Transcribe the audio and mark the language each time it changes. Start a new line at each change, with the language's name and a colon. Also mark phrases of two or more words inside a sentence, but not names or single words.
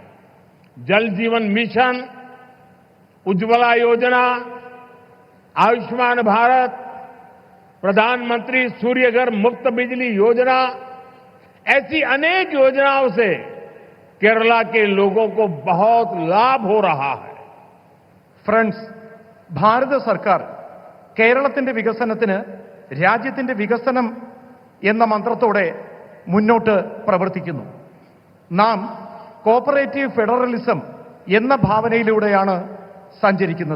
Hindi: जल जीवन मिशन, उज्ज्वला योजना, आयुष्मान भारत, प्रधानमंत्री सूर्यघर मुफ्त बिजली योजना, ऐसी अनेक योजनाओं से केरला के लोगों को बहुत लाभ हो रहा है।
Malayalam: ഫ്രണ്ട്സ്, ഭാരത സർക്കാർ കേരളത്തിന്റെ വികസനത്തിന് രാജ്യത്തിന്റെ വികസനം എന്ന മന്ത്രത്തോടെ മുന്നോട്ട് പ്രവർത്തിക്കുന്നു. നാം
English: cooperative federalism
Malayalam: എന്ന ഭാവനയിലൂടെയാണ് സഞ്ചരിക്കുന്നത്.